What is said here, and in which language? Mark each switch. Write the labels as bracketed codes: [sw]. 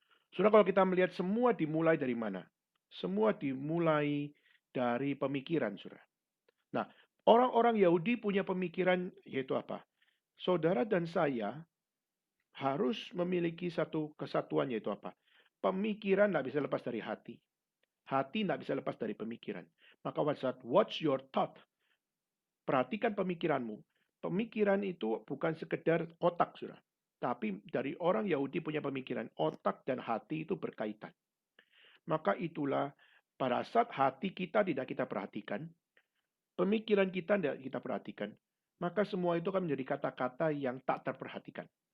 [id] Saudara, kalau kita melihat semua dimulai dari mana? Semua dimulai dari pemikiran, saudara. Nah, orang-orang Yahudi punya pemikiran yaitu apa? Saudara dan saya harus memiliki satu kesatuan yaitu apa? Pemikiran tidak bisa lepas dari hati. Hati tidak bisa lepas dari pemikiran. Maka [en] watch your thought. [id] Perhatikan pemikiranmu. Pemikiran itu bukan sekedar otak, saudara. Tapi dari orang Yahudi punya pemikiran, otak dan hati itu berkaitan. Maka itulah pada saat hati kita tidak kita perhatikan, pemikiran kita tidak kita perhatikan, maka semua itu akan menjadi kata-kata yang tak terperhatikan.